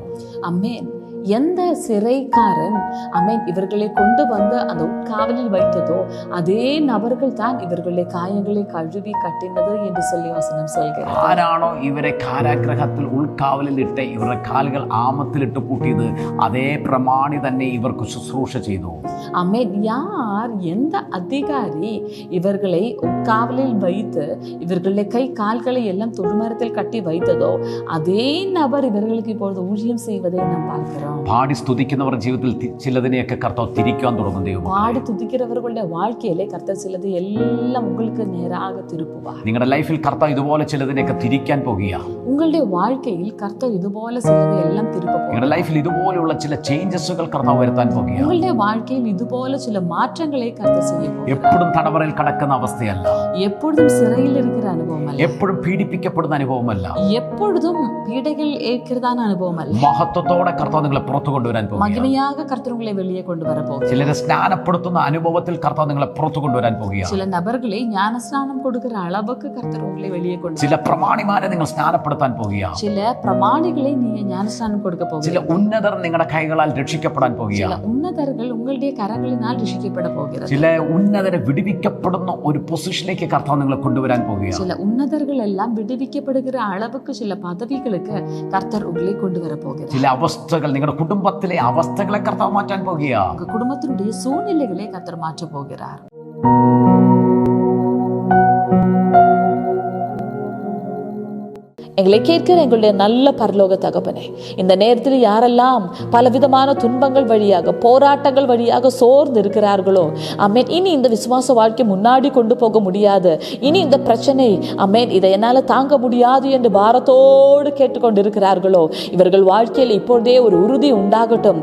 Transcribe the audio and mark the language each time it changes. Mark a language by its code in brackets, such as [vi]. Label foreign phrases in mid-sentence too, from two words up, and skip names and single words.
[ml] അമേൻ. [ta] எந்த சிறைக்காரன் அமேன் இவர்களை கொண்டு வந்து அந்த உட்காவலில் வைத்ததோ அதே நபர்கள் தான் இவர்களுடைய காயங்களை கழுவி கட்டினது என்று சொல்லி வசனம் சொல்கிறது. [ml] ആരാണോ ഇവരെ കാരാഗ്രഹത്തിൽ ഉൾക്കാവലിൽ ഇട്ട് ഇവരുടെ കാലുകൾ ആമത്തിലിട്ട് പൂട്ടിയത് അതേ പ്രമാണി തന്നെ ഇവർക്ക് ശുശ്രൂഷ ചെയ്തു. [ta] அமேன். யார் எந்த அதிகாரி இவர்களை உட்காவலில் வைத்து இவர்களுடைய கை கால்களை எல்லாம் தொழுமரத்தில் கட்டி வைத்ததோ அதே நபர் இவர்களுக்கு இப்பொழுது ஊழியம் செய்வதை நாம் பார்க்கிறோம். [ml] പാടി സ്തുതിക്കുന്നവർ ജീവിതത്തിൽ ചിലതിനെയൊക്കെ കർത്താവ് തിരിക്കാൻ തുടങ്ങും. ദൈവം പാടി തുതിക്കുന്നവരുടെ [ta] வாழ்க்கையிலே கர்த்தர் சிலது எல்லாம் உங்களுக்கு நேராக திருப்புவார். [ml] നിങ്ങളുടെ ലൈഫിൽ കർത്താവ് ഇതുപോലെ ചിലതിനെയൊക്കെ തിരിക്കാൻ പോകുക. [ta] உங்களுடைய வாழ்க்கையில் கர்த்தர் இதுபோல சிலது எல்லாம் திருப்ப போகிறார். [ml] നിങ്ങളുടെ ലൈഫിൽ ഇതുപോലെയുള്ള ചില ചേഞ്ചസുകൾ കർത്താവ് വരുത്താൻ പോകുക. [ta] உங்களுடைய வாழ்க்கையில் இதுபோல சில மாற்றங்களை கர்த்தர் செய்ய போகிறார். [ml] എപ്പോഴും തടവറയിൽ കിടക്കുന്ന അവസ്ഥയല്ല, [ta] எப்பொழுதும் சிறையில் இருக்கிற அனுபவம் அல்ல, [ml] എപ്പോഴും പീഡിപ്പിക്കപ്പെടുന്ന അനുഭവമല്ല, [ta] எப்பொழுதும் பீடைகள் ஏற்கிறதான அனுபவம் அல்ல. [ml] മഹത്വത്തോടെ കർത്താവ് നിങ്ങളെ പുറത്തു കൊണ്ടുവരാൻ പോകുക. [ta] மகிமையாக கர்த்தர் உங்களை வெளியே கொண்டு வர போகிறார். [ml] ചിലരെ സ്നാനപ്പെടുത്തുന്ന അനുഭവത്തിൽ കർത്താവ് നിങ്ങളെ പുറത്തു കൊണ്ടുവരാൻ പോകുക. [ta] சில நபர்களை ஞானஸ்நானம் கொடுக்கிற அளவுக்கு கர்த்தர் உங்களை வெளியே கொண்டு [ml] ചില പ്രമാണിമാരെ നിങ്ങൾ സ്നാനപ്പെടുത്താൻ പോകുക. [ta] சில பிரமாணிகளை நீங்க ஞானஸ்நானம் கொடுக்க [ml] ചില [ta] போகிறீர்கள். [ml] ഉന്നതർ നിങ്ങളുടെ കൈകളാൽ രക്ഷിക്കപ്പെടാൻ പോകുക. [ta] சில உன்னதர்கள் உங்களுடைய கரங்களினால் ரட்சிக்கப்பட போகிறார்கள். [ml] ചില ഉന്നതരെ വിടുവിക്കപ്പെടുന്ന ഒരു പൊസിഷനിലേക്ക് കർത്താവ് നിങ്ങളെ കൊണ്ടുവരാൻ പോകുക. [ta] சில உன்னதர்கள் எல்லாம் விடுவிக்கப்படுகிற அளவுக்கு சில பதவிகளுக்கு கர்த்தர் உங்களை கொண்டு வர போகிறார். [ml] ചില അവസ്ഥകൾ നിങ്ങളുടെ കുടുംബത്തിലെ അവസ്ഥകളെ കർത്താവ് മാറ്റാൻ പോകുക. [ta] உங்க குடும்பத்தினுடைய சூழ்நிலைகளை கர்த்தர் மாற்ற போகிறார். எங்களை கேட்கிற எங்களுடைய நல்ல பரலோக தகப்பனே, இந்த நேரத்தில் யாரெல்லாம் பலவிதமான துன்பங்கள் வழியாக போராட்டங்கள் வழியாக சோர்ந்து இருக்கிறார்களோ அமேன், இனி இந்த விசுவாச வாழ்க்கை முன்னாடி கொண்டு போக முடியாது, இனி இந்த பிரச்சனை அமேன் இதை என்னால் தாங்க முடியாது என்று பாரத்தோடு கேட்டுக்கொண்டு இருக்கிறார்களோ இவர்கள் வாழ்க்கையில் இப்பொழுதே ஒரு உறுதி உண்டாகட்டும்.